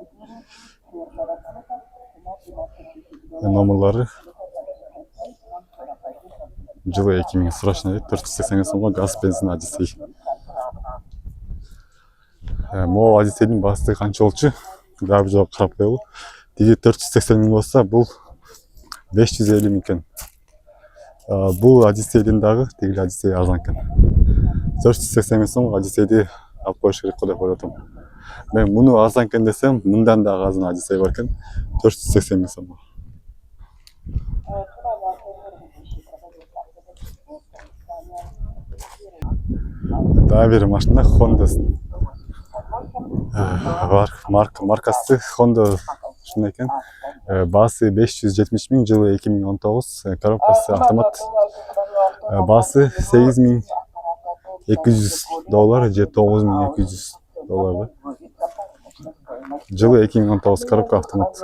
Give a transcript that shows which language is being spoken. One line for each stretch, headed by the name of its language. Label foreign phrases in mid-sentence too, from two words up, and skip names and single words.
Kyrgyz: Номерлары жылы 2000, срочно 480 сомго газ, бензин Odyssey. Могу Odysseyдин басы канча болчу? Дагы бир жолу карап коелу. Тиги 480 мың болса, бул 550 мың экен. Бул Odysseyдин дагы тиги Odyssey арзан экен. 480 мың сом Odysseyди алып коюш керек го деп ойлоп атам. Мен муну арзан экен десем, мындан да арзан Odyssey бар экен. 480 мың сомго. Дагы бир машина Honda бар. Маркасы Honda шундай екен. Басы 570 мың, жылы 2019, коробкасы автомат. Басы $8.200 же $9.200. Жылы 2019, коробка автомат.